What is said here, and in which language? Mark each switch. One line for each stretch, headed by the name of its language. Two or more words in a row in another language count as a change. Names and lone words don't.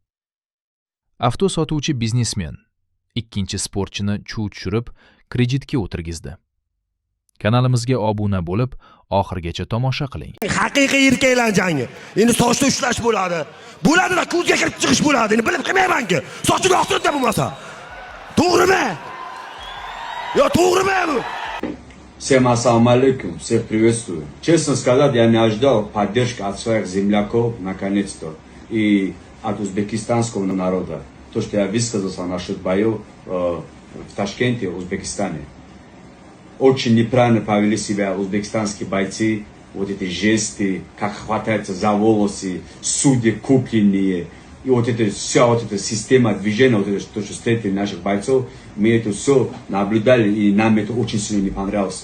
Uzbek: Avto sotuvchi biznesmen ikkinchi sportchini chuv tushirib, kreditga o'tirgizdi. Kanalimizga obuna bo'lib, oxirgacha tomosha qiling. Haqiqiy erkaklar jangi. Endi sochni ushlash bo'ladi. Bo'ladi-da, ko'zga kirib chiqish bo'ladi. Endi bilib qilmayman-ku. Sochini oqtirib bo'lmasa. To'g'rimi? Yo, to'g'rimi bu?
Russian: Всем ассаламу алейкум, всех приветствую. Честно сказать, я не ожидал поддержки от своих земляков, наконец-то, и от узбекистанского народа. То, что я высказался насчет боев в Ташкенте, Узбекистане. Очень неправильно повели себя узбекистанские бойцы, вот эти жесты, как хватаются за волосы, судьи купленные, и вот это вся вот эта система движения, вот это, то, что встретили наших бойцов, мы это все наблюдали, и нам это очень сильно не понравилось.